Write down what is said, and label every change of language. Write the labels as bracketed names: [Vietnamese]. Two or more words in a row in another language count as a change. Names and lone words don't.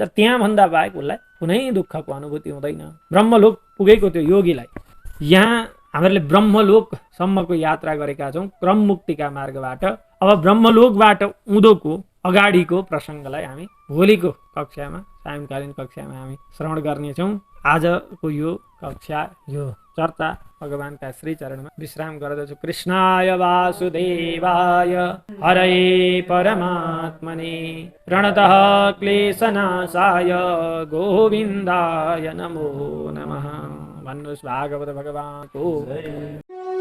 [Nepali] त्यहाँ भन्दा बाहेक उसलाई कुनै दुःखको अनुभूति हुँदैन। ब्रह्मलोक पुगेको त्यो योगीलाई यहाँ हामीहरूले ब्रह्मलोकसम्मको यात्रा गरेका छौँ क्रम मुक्तिका मार्गबाट। अब ब्रह्मलोकबाट उँधोको अगाडिको प्रसङ्गलाई हामी भोलिको कक्षामा सायंकालीन कक्षामा हामी श्रवण गर्नेछौँ। आजको यो कक्षा यो चर्चा भगवानका श्री चरणमा विश्राम गर्दछु। [Sanskrit] कृष्णाय वासुदेवाय हरये परमात्मने प्रणतः क्लेशनाशाय गोविन्दाय नमो नमः। [Nepali] भन्नुहोस् भागवत भगवानको